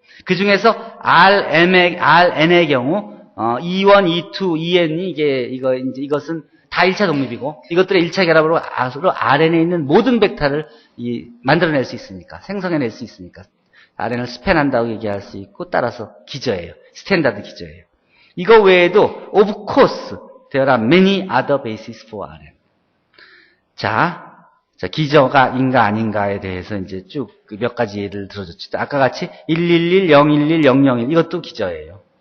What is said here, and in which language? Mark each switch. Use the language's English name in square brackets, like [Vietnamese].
[Korean] 그 중에서 Rn의 경우 E1, E2, EN이 이것은 다 1차 독립이고 이것들의 1차 결합으로 Rn에 있는 모든 벡터를 만들어낼 수 있으니까, 생성해낼 수 있으니까 Rn을 스팬한다고 얘기할 수 있고, 따라서 기저예요. 스탠다드 기저예요. 이거 외에도 [English] of course there are many other bases for Rn. [Korean] 자, 기저가 인가 아닌가에 대해서 이제 쭉 몇 가지 예를 들어줬죠. 아까 같이 111, 011, 001 이것도 기저예요.